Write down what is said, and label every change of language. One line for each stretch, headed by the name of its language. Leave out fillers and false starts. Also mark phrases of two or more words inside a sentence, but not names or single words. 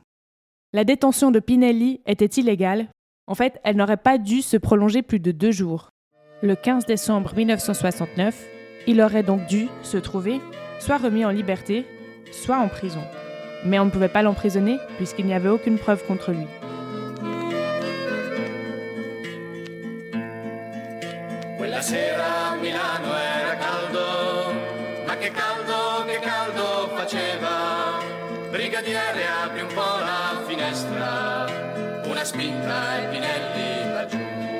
French: La détention de Pinelli était illégale. En fait, elle n'aurait pas dû se prolonger plus de 2 jours. Le 15 décembre 1969, il aurait donc dû se trouver soit remis en liberté, soit en prison. Mais on ne pouvait pas l'emprisonner puisqu'il n'y avait aucune preuve contre lui.
Italian: Quella sera a Milano era caldo, ma che caldo faceva. Brigadiere, apri un po' la finestra, una spinta e Pinelli va giù.